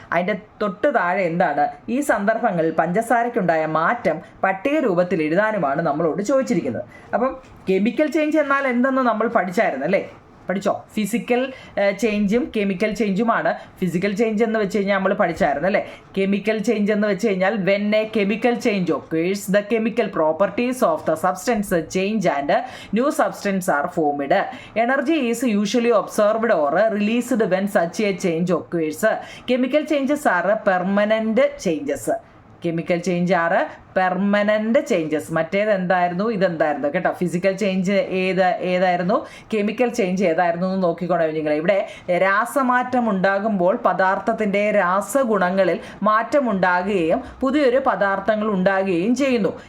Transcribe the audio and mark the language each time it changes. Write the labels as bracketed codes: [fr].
[ml] അതിൻ്റെ തൊട്ട് താഴെ എന്താണ്, ഈ സന്ദർഭങ്ങളിൽ പഞ്ചസാരയ്ക്കുണ്ടായ മാറ്റം പട്ടിക രൂപത്തിൽ എഴുതാനുമാണ് നമ്മളോട് ചോദിച്ചിരിക്കുന്നത്. അപ്പം കെമിക്കൽ ചേഞ്ച് എന്നാൽ എന്തെന്ന് നമ്മൾ പഠിച്ചായിരുന്നു അല്ലേ? പഠിച്ചോ? Physical ചേഞ്ചും chemical ചേഞ്ചുമാണ്. ഫിസിക്കൽ ചേഞ്ച് എന്ന് വെച്ച് കഴിഞ്ഞാൽ നമ്മൾ പഠിച്ചായിരുന്നു അല്ലേ? [en] chemical change [ml] എന്ന് വെച്ച് കഴിഞ്ഞാൽ [en] When a chemical change occurs the chemical properties of the substance change and new substance are formed. Energy is usually observed or released when such a change occurs. Chemical changes are permanent changes. Chemical change are permanent changes. [ml] മറ്റേത് എന്തായിരുന്നു? ഇതെന്തായിരുന്നു കേട്ടോ. Physical change ഏതായിരുന്നു, chemical change ഏതായിരുന്നു എന്ന് നോക്കിക്കോണേ നിങ്ങൾ. ഇവിടെ രാസമാറ്റം ഉണ്ടാകുമ്പോൾ പദാർത്ഥത്തിൻ്റെ രാസഗുണങ്ങളിൽ മാറ്റമുണ്ടാകുകയും പുതിയൊരു പദാർത്ഥങ്ങൾ ഉണ്ടാകുകയും ചെയ്യുന്നു.